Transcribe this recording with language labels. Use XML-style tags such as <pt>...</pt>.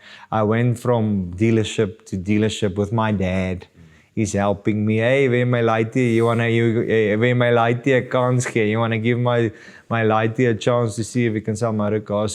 <en>I went from dealership to dealership with my dad. He's helping me.</en> <af>Hey, wil my laaitie, wil my laaitie 'n kans gee?</af> <en>You want to give my laaitie a chance to see if we can sell motor cars?</en>